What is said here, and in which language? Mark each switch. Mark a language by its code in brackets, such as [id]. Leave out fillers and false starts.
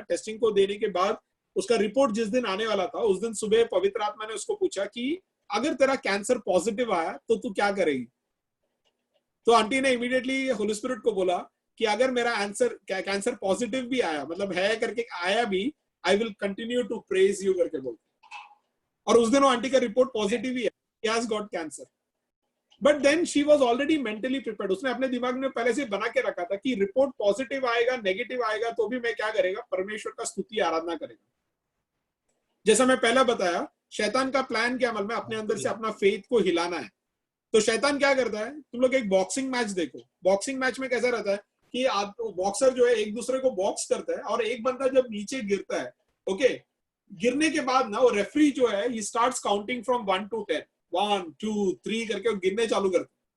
[hi] Testing को देने के बाद उसका रिपोर्ट जिस दिन आने वाला था, उस दिन सुबह पवित्र आत्मा ने उसको पूछा कि अगर तेरा कैंसर पॉजिटिव आया तो तू क्या करेगी? तो आंटी ने इमीडिएटली होली स्पिरिट को बोला कि अगर मेरा कैंसर पॉजिटिव भी आया, मतलब है करके आया भी, [en] I will continue to praise you [hi] करके बोल। और उस दिन वो आंटी का रिपोर्ट पॉजिटिव ही है, [en] he has got cancer. But then she was already mentally prepared. [hi] उसने अपने दिमाग में पहले से बना के रखा था कि रिपोर्ट पॉजिटिव आएगा, नेगेटिव आएगा, तो भी मैं क्या करेगा? परमेश्वर का स्तुति आराधना करेगा। जैसा मैं पहले बताया, शैतान का प्लान क्या अमल में अपने अंदर से अपना फेथ को हिलाना है। तो शैतान क्या करता है? तुम लोग एक बॉक्सिंग मैच देखो, बॉक्सिंग मैच में कैसा रहता है कि बॉक्सर जो है एक दूसरे को बॉक्स करता है, और एक बंदा जब नीचे गिरता है, ओके, गिरने के बाद ना वो रेफरी जो है [en] he starts counting from 1 to 10, [hi] 1 2 3 करके वो गिनने चालू करते।